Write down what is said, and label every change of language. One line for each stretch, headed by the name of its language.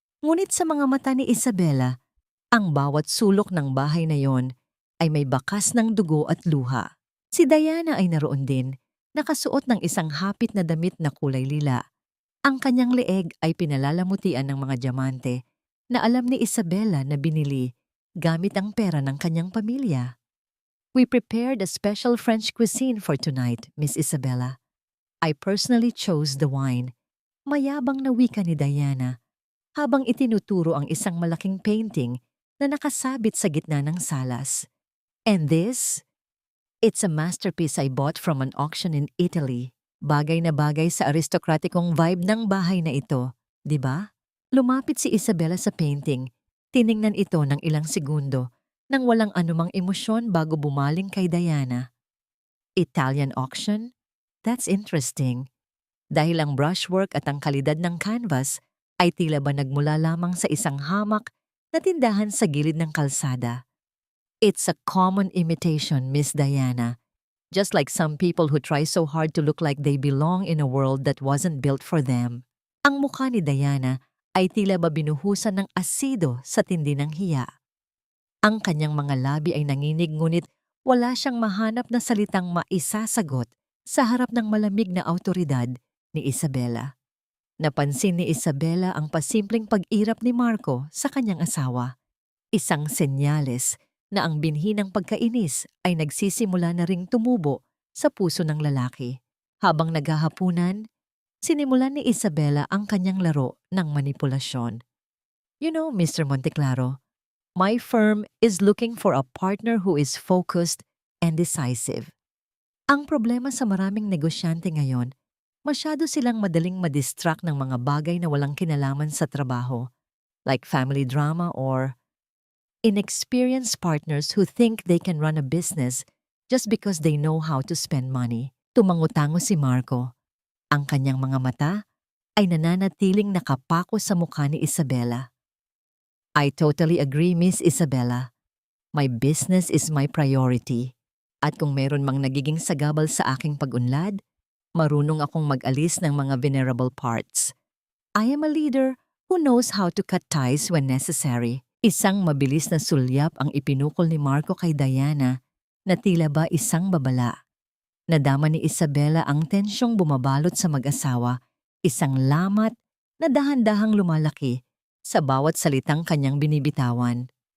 Filipino: Ngunit sa mga mata ni Isabella, ang bawat sulok ng bahay na yon ay may bakas ng dugo at luha. Si Diana ay naroon din, nakasuot ng isang hapit na damit na kulay lila. Ang kanyang leeg ay pinalalamutian ng mga diamante na alam ni Isabela na binili gamit ang pera ng kanyang pamilya.
English: We prepared a special French cuisine for tonight, Miss Isabella. I personally chose the wine.
Filipino: Mayabang na wika ni Diana habang itinuturo ang isang malaking painting na nakasabit sa gitna ng salas.
English: And this? It's a masterpiece I bought from an auction in Italy.
Filipino: Bagay na bagay sa aristokratikong vibe ng bahay na ito, di ba? Lumapit si Isabella sa painting. Tiningnan ito ng ilang segundo nang walang anumang emosyon bago bumaling kay Diana.
English: Italian auction? That's interesting.
Filipino: Dahil ang brushwork at ang kalidad ng canvas ay tila ba nagmula lamang sa isang hamak na tindahan sa gilid ng kalsada.
English: It's a common imitation, Miss Diana. Just like some people who try so hard to look like they belong in a world that wasn't built for them.
Filipino: Ang mukha ni Diana ay tila ba binuhusan ng asido sa tindi ng hiya. Ang kanyang mga labi ay nanginig ngunit wala siyang mahanap na salitang maisasagot sa harap ng malamig na awtoridad ni Isabela. Napansin ni Isabela ang pasimpleng pag-irap ni Marco sa kanyang asawa. Isang senyales na ang binhi ng pagkainis ay nagsisimula na ring tumubo sa puso ng lalaki. Habang naghahapunan, sinimulan ni Isabela ang kanyang laro ng manipulasyon.
English: You know, Mr. Monteclaro, my firm is looking for a partner who is focused and decisive.
Filipino: Ang problema sa maraming negosyante ngayon, masyado silang madaling madistract ng mga bagay na walang kinalaman sa trabaho,
English: like family drama or inexperienced partners who think they can run a business just because they know how to spend money.
Filipino: Tumangutango si Marco. Ang kanyang mga mata ay nananatiling nakapako sa mukha ni Isabela.
English: I totally agree, Miss Isabella. My business is my priority.
Filipino: At kung meron mang nagiging sagabal sa aking pag-unlad, marunong akong mag-alis ng mga
English: venerable parts. I am a leader who knows how to cut ties when necessary.
Filipino: Isang mabilis na sulyap ang ipinukol ni Marco kay Diana na tila ba isang babala. Nadama ni Isabela ang tensyong bumabalot sa mag-asawa, isang lamat na dahan-dahang lumalaki sa bawat salitang kanyang binibitawan.